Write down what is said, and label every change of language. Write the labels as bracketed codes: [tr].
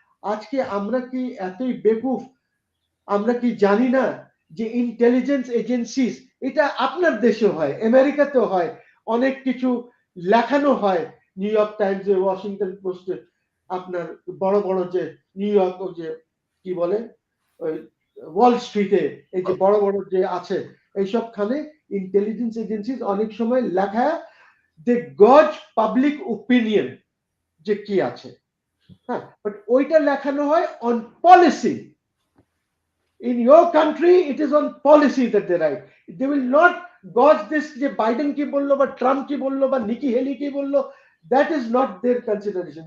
[bn] আজকে আমরা কি এতই বেকুফ, আমরা কি জানি না যে ইন্টেলিজেন্স এজেন্সিস, এটা আপনার দেশে হয়, আমেরিকাতেও হয়, অনেক কিছু লেখানো হয়, নিউ ইয়র্ক টাইমসে, ওয়াশিংটন পোস্টে, আপনার বড় বড় যে নিউ ইয়র্ক, ও যে কি বলে ওই ওয়াল স্ট্রিটে, এই যে বড় বড় যে আছে এইসবখানে ইন্টেলিজেন্স এজেন্সিস অনেক সময় লেখা, [en] they gauge public opinion [bn] যে কি আছে, হ্যাঁ, বাট ওইটা লেখানো হয় [en] On policy. In your country, it is on policy that they write. They will not gauge this [bn] যে বাইডেন কি বললো বা ট্রাম্প কি বললো বা নিকি হেলি কি বললো, [en] that is not their consideration.